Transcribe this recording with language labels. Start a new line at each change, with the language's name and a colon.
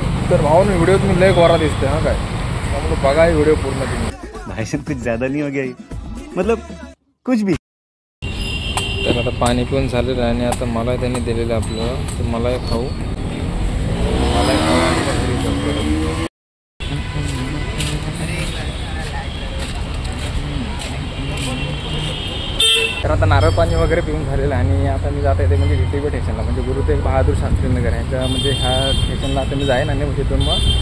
Marathi: तर भाऊन व्हिडिओत मी लय गोरा दिसतोय. हा काय, त्यामुळे बघा व्हिडिओ पूर्ण तुम्ही.
Hindi: भाई साहब कुछ ज्यादा नहीं हो गया, मतलब कुछ भी.
Marathi: तर आता पाणी पिऊन झालेलं आहे आणि आता मला त्यांनी दिलेलं आपलं, तर मला खाऊ, मला तर आता नारळ पाणी वगैरे पिऊन झालेलं आहे आणि आता मी जात आहे ते म्हणजे DTV स्टेशनला, म्हणजे गुरु तेग बहादूर शास्त्री नगर ह्याच्या म्हणजे ह्या स्टेशनला आता मी जाईन आणि तिथून मग